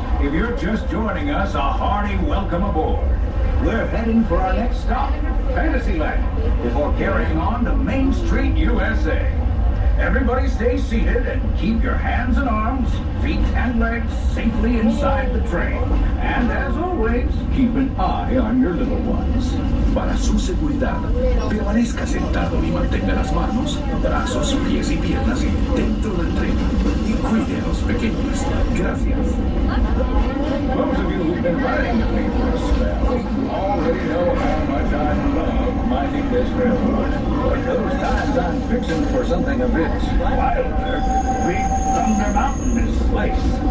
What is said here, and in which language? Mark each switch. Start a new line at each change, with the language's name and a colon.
English: If you're just joining us, a hearty welcome aboard. We're heading for our next stop, Fantasyland, before carrying on to Main Street, USA. Everybody stay seated and keep your hands and arms, feet and legs safely inside the train. And as always, keep an eye on your little ones.
Spanish: Para su seguridad, permanezca sentado y mantenga las manos, brazos, pies y piernas dentro del tren. Y cuide a los pequeños. Gracias.
English: Those of you who've been riding with me for a spell already know how much I love minding this railroad. But those times I'm fixing for something a bit wilder, Big Thunder Mountain is the place.